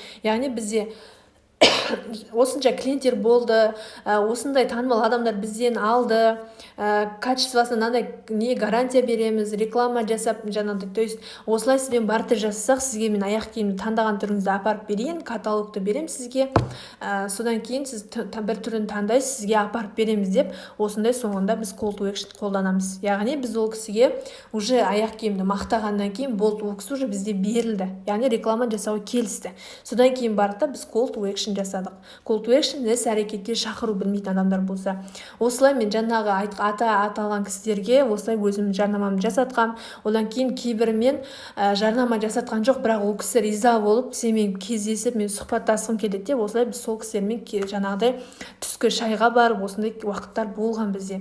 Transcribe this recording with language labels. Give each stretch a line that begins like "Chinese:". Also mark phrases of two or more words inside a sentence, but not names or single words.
Kazakh: Яғни бізде осынша клиенттер болды, осындай танымал адамдар бізден алды, качествосына не гарантия береміз, реклама жасап жаңағыдай.
Russian: То есть
Kazakh: осылай сізбен бартер жасасақ, сізге мен аяқ киімді таңдаған түріңізді апарып берейін, каталогты берем сізге, содан кейін сіз бір түрін таңдайсыз, сізге апарып береміз деп, осындай соңында біз
English: call to action
Kazakh: қолданамыз. Яғни біз ол кісіге уже аяқ киімді мақтағаннан кейін болды, ол кісі уже бізде берілді, яғни реклама жасауға келісті. Содан кейін барды біз
English: call to action
Kazakh: жасадық.
English: Call to action
Kazakh: іс-әрекетке шақыру, білмейтін адамдар болса. Осылай мен жаңағы аталған кісілерге осылай өзім жарнамамды жасатқам. Одан кейін кейбірімен жарнама жасатқан жоқ, бірақ ол кісі риза болып, сенімен кездесіп, мен сұхбаттасқым келеді деп, осылай біз сол кісілермен жаңағыдай түскі шайға барып, осындай уақыттар болған бізде.